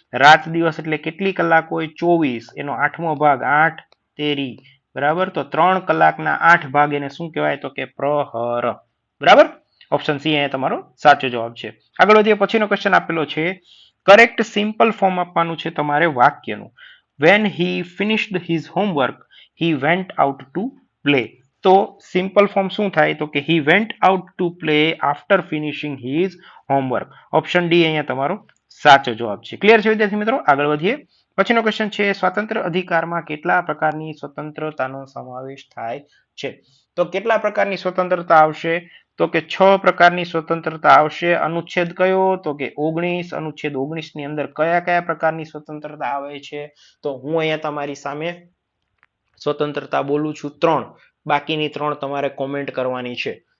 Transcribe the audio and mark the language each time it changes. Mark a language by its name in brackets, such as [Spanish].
[Gujarati] રાત દિવસ એટલે કેટલી કલાક હોય 24, એનો 8મો ભાગ 8 તેરી બરાબર, તો 3 કલાકના 8 ભાગ એને શું કહેવાય તો કે પ્રહર બરાબર. ઓપ્શન સી અહીંયા તમારો સાચો જવાબ છે. આગળ વધીએ. પછીનો ક્વેશ્ચન આપેલો છે કરેક્ટ સિમ્પલ ફોર્મ આપવાનું છે તમારે વાક્યનું. [English] When he finished his homework, he went out to play. [Gujarati] તો સિમ્પલ ફોર્મ શું થાય તો કે [English] he went out to play after finishing his homework. [Gujarati] Option D અહીંયા તમારો સાચો જવાબ છે. ક્લિયર છે વિદ્યાર્થી મિત્રો? આગળ વધીએ. પછીનો ક્વેશ્ચન છે સ્વતંત્ર અધિકારમાં કેટલા પ્રકારની સ્વતંત્રતાનો સમાવેશ થાય છે. તો કેટલા પ્રકારની સ્વતંત્રતા આવશે તો કે 6 પ્રકારની સ્વતંત્રતા આવશે. અનુચ્છેદ કયો તો કે 19. અનુચ્છેદ 19 ની અંદર કયા કયા પ્રકારની સ્વતંત્રતા આવે છે તો હું અહીંયા તમારી સામે સ્વતંત્રતા બોલું છું 3, બાકીની 3 તમારે કોમેન્ટ કરવાની છે.